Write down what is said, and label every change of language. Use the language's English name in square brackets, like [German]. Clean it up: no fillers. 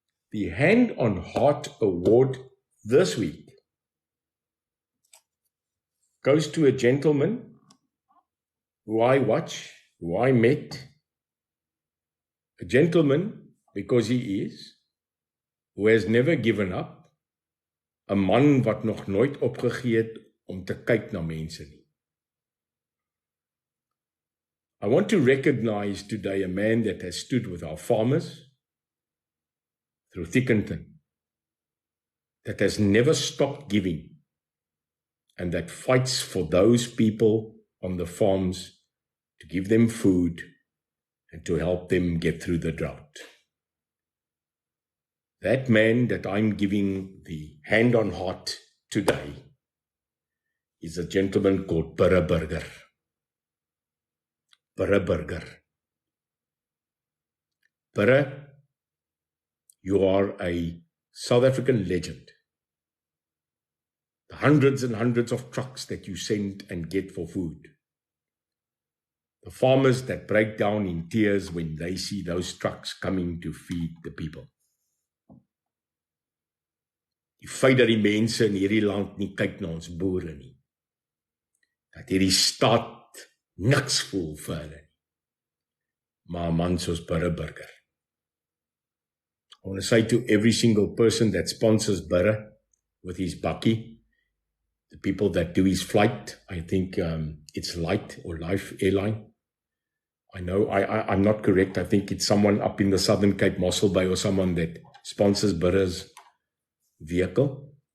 [English] The Hand on Heart Award this week goes to a gentleman who I watch, who I met. A gentleman, because he is, who has never given up. [Afrikaans] 'n man wat nog nooit opgegee het om te kyk na mense nie. [English] I want to recognize today a man that has stood with our farmers through thick and thin, that has never stopped giving, and that fights for those people on the farms to give them food and to help them get through the drought. That man that I'm giving the hand on heart today is a gentleman called Burre Burger. Burre Burger. Burre, you are a South African legend. The hundreds and hundreds of trucks that you send and get for food. The farmers that break down in tears when they see those trucks coming to feed the people. [Afrikaans] Die feit dat die mense in hierdie land nie kyk na ons boere nie. Dat hierdie staat niks voel vir hulle nie. Maar 'n man soos Burre Burger. [English] I want to say to every single person that sponsors Burre with his bakkie, the people that do his flight, I think it's Light or Life Airline. I know I'm not correct. I think it's someone up in the Southern Cape, Mossel Bay, or someone that sponsors Burre's vehicle.